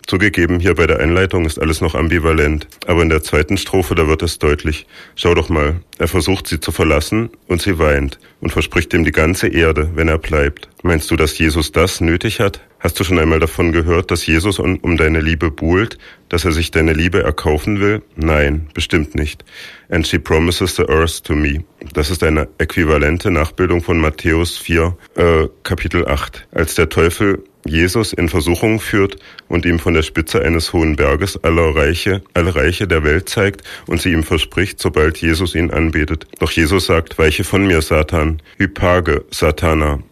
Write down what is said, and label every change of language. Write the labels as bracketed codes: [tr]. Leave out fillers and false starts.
[de] Zugegeben, hier bei der Einleitung ist alles noch ambivalent. Aber in der zweiten Strophe, da wird es deutlich. Schau doch mal, er versucht sie zu verlassen und sie weint und verspricht ihm die ganze Erde, wenn er bleibt. Meinst du, dass Jesus das nötig hat? Hast du schon einmal davon gehört, dass Jesus um deine Liebe buhlt, dass er sich deine Liebe erkaufen will? Nein, bestimmt nicht. [en] And she promises the earth to me. [de] Das ist eine äquivalente Nachbildung von Matthäus 4, Kapitel 8. Als der Teufel Jesus in Versuchung führt und ihm von der Spitze eines hohen Berges alle Reiche der Welt zeigt und sie ihm verspricht, sobald Jesus ihn anbetet. Doch Jesus sagt, weiche von mir, Satan. [el] Hypage, Satana.